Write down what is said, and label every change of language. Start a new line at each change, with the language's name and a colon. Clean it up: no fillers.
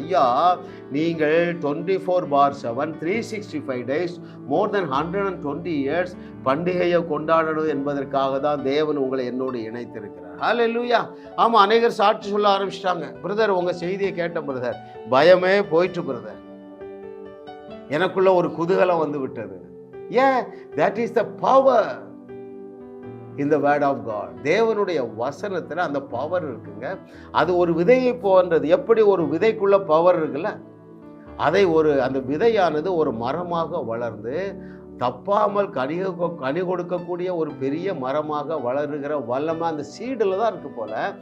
Tamil: ஐயா, நீங்கள் 24/7
English: 365 days more than 120 years
Tamil: பண்டிகையை கொண்டாடணும் என்பதற்காக தான் தேவன் உங்களை என்னோடு இணைத்திருக்கிறார். ஹல்லேலூயா. ஆமாம், அநேகர் சாட்சி சொல்ல ஆரம்பிச்சிட்டாங்க. பிரதர், உங்கள் செய்தியை கேட்ட பிரதர், பயமே போயிட்டு பிரதர், எனக்குள்ள ஒரு குதூகலம் வந்து விட்டது. ஏன்?
English: That is the power in the word of God.
Tamil: தேவனுடைய வசனத்தில் அந்த பவர் இருக்குங்க. அது ஒரு விதையை போன்றது. எப்படி ஒரு விதைக்குள்ள பவர் இருக்குல்ல, அதை அந்த விதையானது ஒரு மரமாக வளர்ந்து தப்பாமல் கனி கொடுக்கக்கூடிய ஒரு பெரிய மரமாக வளருகிற வல்லமை அந்த சீடில் தான் இருக்கு போல.